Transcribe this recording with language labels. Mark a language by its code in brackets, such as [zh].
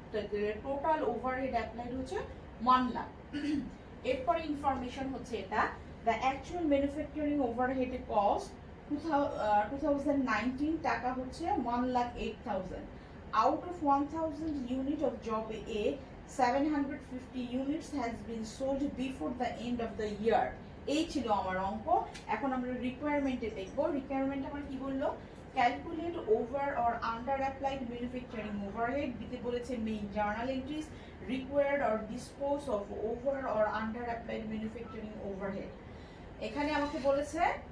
[bn] তো total overhead applied হচ্ছে 1 লাখ। এরপরে ইনফরমেশন হচ্ছে এটা, [en] the actual manufacturing overhead cost [bn] 2019 টাকা হচ্ছে 1,08,000. [en] Out of 1000 unit of job A, 750 units has been sold before the end of the year. [bn] এই ছিল আমার অঙ্ক। এখন আমরা রিকোয়ারমেন্টে দেখব। রিকোয়ারমেন্ট আমার কি বললো, calculate over or under applied manufacturing overhead. দিতে বলেছে main journal entries, required or dispose of over or under applied manufacturing overhead. এখানে আমাকে বলেছে